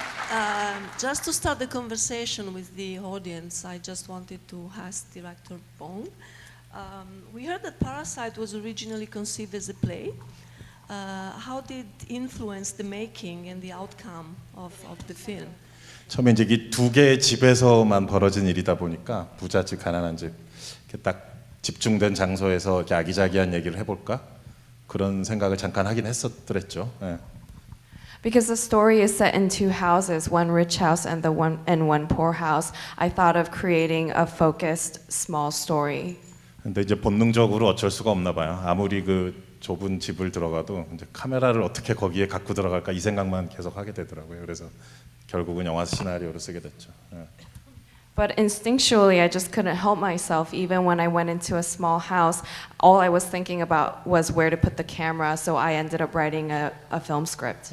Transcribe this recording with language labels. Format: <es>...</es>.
<en>And just to start the conversation with the audience, I just wanted to ask Director Bong. We heard that Parasite was originally conceived as a play. How did it influence the making and the outcome of the film?</en> <ko>처음에 이제 이 두 개의 집에서만 벌어진 일이다 보니까 부자 집 가난한 집 이렇게 딱 집중된 장소에서 이렇게 아기자기한 얘기를 해볼까 그런 생각을 잠깐 하긴 했었더랬죠. 예.</ko> <en>Because the story is set in two houses, one rich house and one poor house, I thought of creating a focused small story.</en> <ko>근데 이제 본능적으로 어쩔 수가 없나 봐요. 아무리 그 좁은 집을 들어가도 이제 카메라를 어떻게 거기에 갖고 들어갈까 이 생각만 계속 하게 되더라고요. 그래서 결국은 영화 시나리오를 쓰게 됐죠. 예.</ko> <en>But instinctually, I just couldn't help myself. Even when I went into a small house, all I was thinking about was where to put the camera. So I ended up writing a film script.</en>